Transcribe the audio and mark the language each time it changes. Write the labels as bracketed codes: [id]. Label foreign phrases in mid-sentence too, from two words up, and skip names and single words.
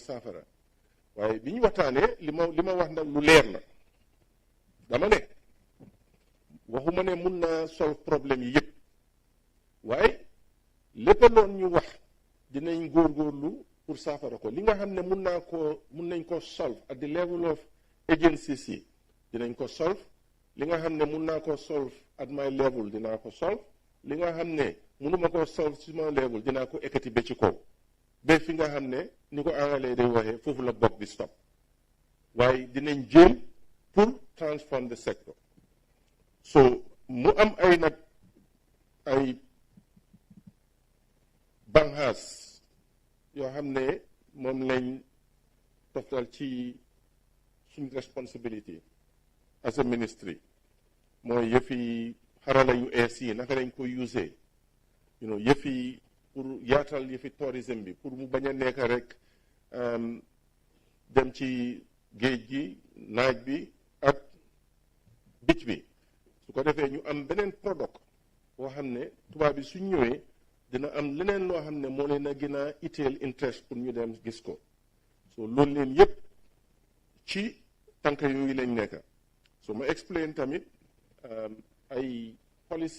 [wo] saafara waaye bi ñu waxtaanee li ma wax nag lu leer la dama ne waxuma ne mun naa solve problème yi yëpp waaye lépp loon ñu wax dinañ góorgóorlu pour saafara ko li nga xam ne mun nañ ko solve [en] at the level of agencies [wo] yi dinañ ko solve li nga xam ne mun naa ko solve [en] at my level [wo] dinaa ko solve li nga xam ne munuma ko solve ci ma level dinaa ko ekkati ba ci kaw ba fi nga xam ne ni ko anglais day waxee foofu la bokk bi stop waaye dinañ jéem pour [en] transform the sector [wo] so mu am ay banxaas yoo xam ne moom lañ toftal ci suñ responsibility [en] as a ministry [wo] mooy yëfi xarala yu ees yi naka lañ ko usee yëfi pour yaatal yëfi tourisme bi pour mu bañ a nekk rek dem ci géej gi naaj bi ak bicc bi su ko defee ñu am beneen product boo xam ne tubaab bi suñ ñëwee dina am leneen loo xam ne moo leen a gën a itteel interest pour ñu dem gis ko so loolu leen yëpp ci tànk yooyu lañ nekk so ma explain tamit ay policy